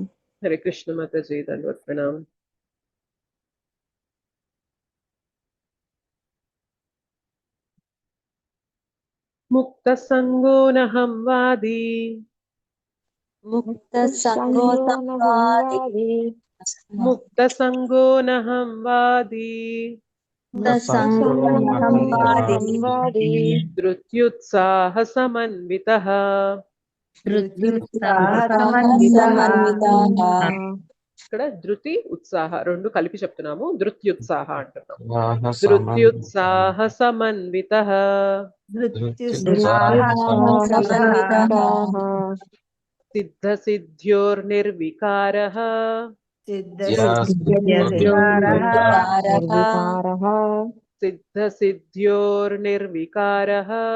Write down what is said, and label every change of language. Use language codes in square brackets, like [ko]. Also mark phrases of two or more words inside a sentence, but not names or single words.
[hi] हरे कृष्ण माता जी, दंडवत प्रणाम। [sa] मुक्त संगो नहं वादी मुक्त संगो नवादि मुक्त संगो नहं वादी धृत्युत्साह समन्वितः [te] ఇక్కడ ధృతి ఉత్సాహ రెండు కలిపి చెప్తున్నాము. ధృత్యుత్సాహ అంటున్నాం. [sa] ధృత్యుత్సాహ సమన్వితః సిద్ధ సిద్ధ్యోర్నిర్వికారః సిద్ధ సిద్ధ్యోర్నిర్వికారః